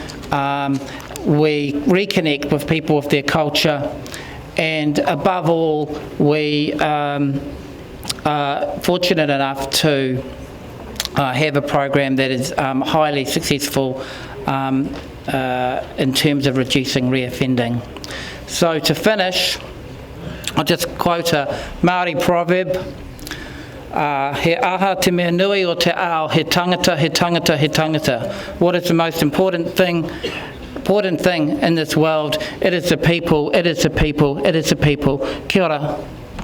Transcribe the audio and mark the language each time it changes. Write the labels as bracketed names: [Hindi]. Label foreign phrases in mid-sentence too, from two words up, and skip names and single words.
[English] We reconnect with people with their culture, and above all, we are fortunate enough to have a program that is highly successful in terms of reducing reoffending. So to finish, I'll just quote a Māori proverb. [Māori] He aha te mea nui o te ao, he tangata, he tangata, he tangata. [English] What is the most important thing in this world? It is the people, it is the people, it is the people. [Māori] Kia ora.